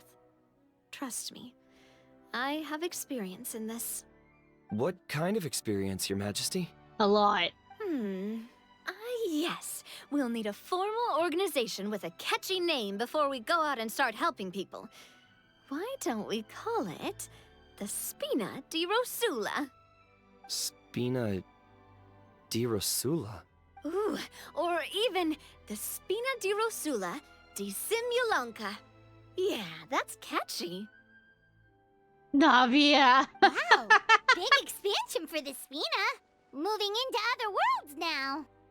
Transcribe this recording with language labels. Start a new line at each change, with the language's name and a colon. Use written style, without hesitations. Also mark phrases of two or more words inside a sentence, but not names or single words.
English: Trust me, I have experience in this. What kind of experience, Your Majesty? A lot. Yes. We'll need a formal organization with a catchy name before we go out and start helping people. Why don't we call it the Spina di Rosula? Spina di Rosula? Ooh, or even the Spina di Rosula di Simulanka. Yeah, that's catchy. Navia. Wow, big expansion for the Spina. Moving into other worlds now.